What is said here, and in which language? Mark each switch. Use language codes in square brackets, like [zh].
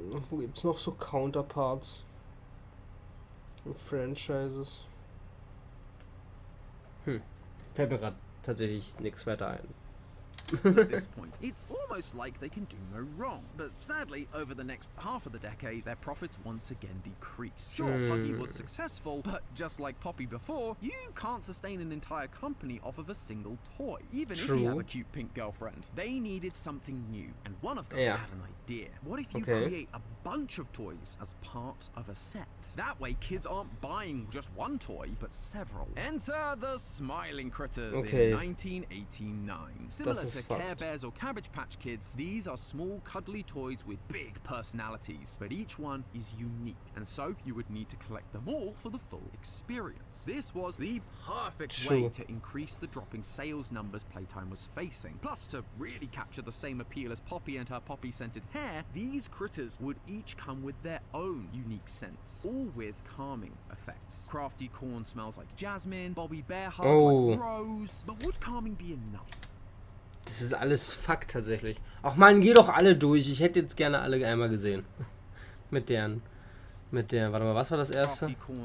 [de] Wo gibt's noch so Counterparts? Und Franchises. Fällt mir gerade tatsächlich nichts weiter ein. [en] At this point, it's almost like they can do no wrong. But sadly, over the next half of the decade, their profits once again decrease. Sure, Huggy was successful, but just like Poppy before, you can't sustain an entire company off of a single toy, even if he has a cute pink girlfriend. They needed something new, and one of them had an idea. What if you create a bunch of toys as part of a set. That way, kids aren't buying just one toy, but several. Enter the Smiling Critters in 1989. Similar to Care Bears or Cabbage Patch Kids, these are small, cuddly toys with big personalities, but each one is unique, and so you would need to collect them all for the full experience. This was the perfect way to increase the dropping sales numbers Playtime was facing. Plus, to really capture the same appeal as Poppy and her poppy-scented hair, these critters would each come with their own unique scents, all with calming effects. Crafty Corn smells like jasmine, Bobby Bear Hug like rose, but would calming be enough? [de] Das ist alles Fakt tatsächlich. Ach man, geh doch alle durch. Ich hätte jetzt gerne alle einmal gesehen. Warte mal, was war das erste?